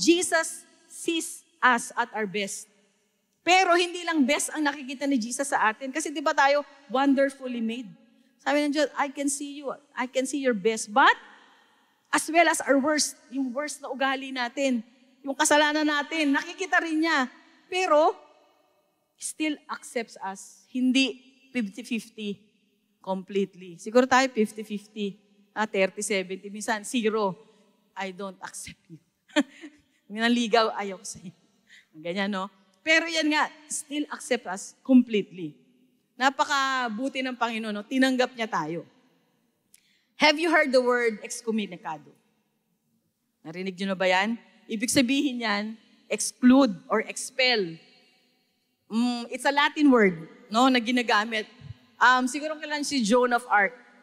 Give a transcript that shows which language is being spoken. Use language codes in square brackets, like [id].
[en] Jesus sees us at our best. [tl] Pero hindi lang best ang nakikita ni Jesus sa atin. Kasi di ba tayo [en] wonderfully made? [tl] Sabi ng Diyos, [en] I can see you. I can see your best. But as well as our worst, [tl] yung worst na ugali natin, yung kasalanan natin, nakikita rin niya. [en] Pero still accepts us. Hindi 50-50 completely. [tl] Siguro tayo 50-50, 30-70. Minsan, 0. [en] I don't accept you. [tl] Nanligaw, ayaw ko sa'yo. Ganyan, no? Pero yan nga, [en] still accept us completely. [tl] Napakabuti ng Panginoon, no? Tinanggap niya tayo. [en] Have you heard the word excommunicado? [tl] Narinig niyo na ba yan? Ibig sabihin yan, [en] exclude or expel. It's a Latin word, [tl] no, na ginagamit. Siguro kailan si Joan of Arc.